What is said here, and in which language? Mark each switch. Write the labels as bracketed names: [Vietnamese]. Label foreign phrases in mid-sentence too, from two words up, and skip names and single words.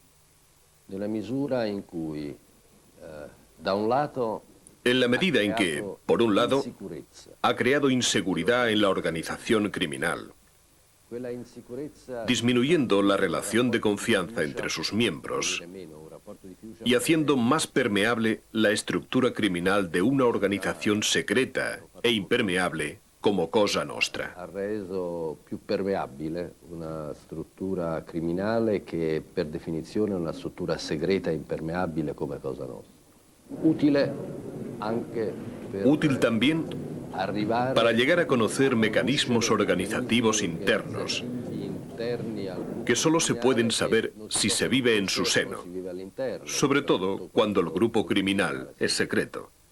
[Spanish] En la medida en que, por un lado, ha creado inseguridad en la organización criminal, disminuyendo la relación de confianza entre sus miembros y haciendo más permeable la estructura criminal de una organización secreta e impermeable como Cosa Nostra. [Italian] Ha reso più permeabile una struttura criminale che per definizione è una struttura segreta e impermeabile come Cosa Nostra. [Spanish] Útil también para llegar a conocer mecanismos organizativos internos que solo se pueden saber si se vive en su seno, sobre todo cuando el grupo criminal es secreto.